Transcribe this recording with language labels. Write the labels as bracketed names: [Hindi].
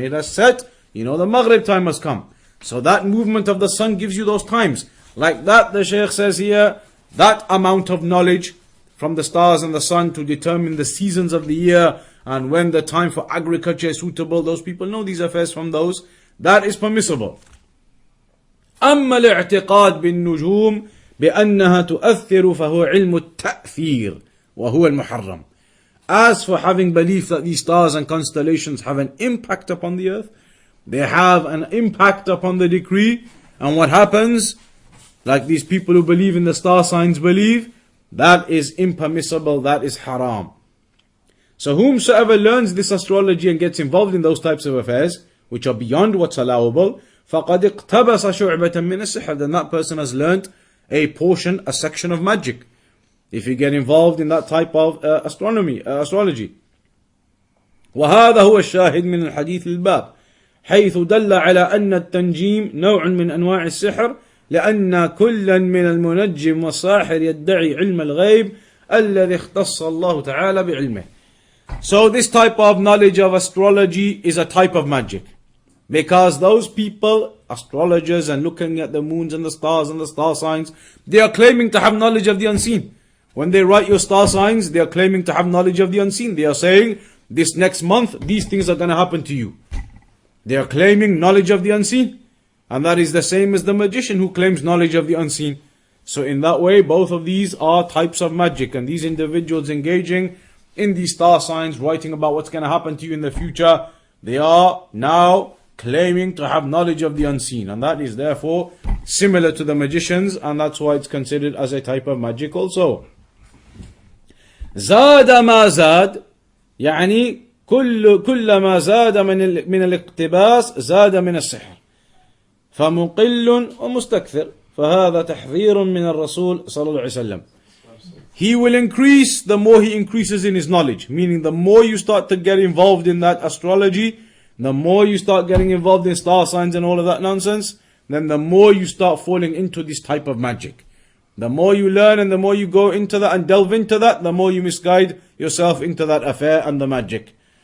[English] It has set, you know the Maghrib time has come. So that movement of the sun gives you those times. Like that, the Shaykh says here, that amount of knowledge from the stars and the sun to determine the seasons of the year and when the time for agriculture is suitable, those people know these affairs from those. That is permissible. [Arabic] أما الاعتقاد بالنجوم بأنها تؤثر فهو علم التأثير وهو المحرم. [English] As for having belief that these stars and constellations have an impact upon the earth, they have an impact upon the decree, and what happens, like these people who believe in the star signs believe, that is impermissible, that is haram. So whomsoever learns this astrology and gets involved in those types of affairs, which are beyond what's allowable, [Arabic] فَقَدْ اقْتَبَسَ شُعْبَةً مِنَ السِّحْرِ, [English] then that person has learnt a portion, a section of magic. If you get involved in that type of astrology. [Arabic] وهذا هو الشاهد من الحديث الباب حيث دل على أن التنجيم نوع من أنواع السحر لأن كلا من المنجم والساحر يدعي علم الغيب الذي اختص الله تعالى بعلمه. [English] So this type of knowledge of astrology is a type of magic. Because those people, astrologers and looking at the moons and the stars and the star signs, they are claiming to have knowledge of the unseen. When they write your star signs, they are claiming to have knowledge of the unseen. They are saying, this next month, these things are going to happen to you. They are claiming knowledge of the unseen. And that is the same as the magician who claims knowledge of the unseen. So in that way, both of these are types of magic. And these individuals engaging in these star signs, writing about what's going to happen to you in the future, they are now claiming to have knowledge of the unseen, and that is therefore similar to the magicians, and that's why it's considered as a type of magic also. [Arabic] زاد ما زاد يعني كل ما زاد من الاقتباس زاد من السحر فمقل ومستكثر فهذا تحذير من الرسول صلى الله عليه وسلم. [English] He will increase the more he increases in his knowledge, meaning the more you start to get involved in that astrology, the more you start getting involved in star signs and all of that nonsense, then the more you start falling into this type of magic. The more you learn and the more you go into that and delve into that, the more you misguide yourself into that affair and the magic.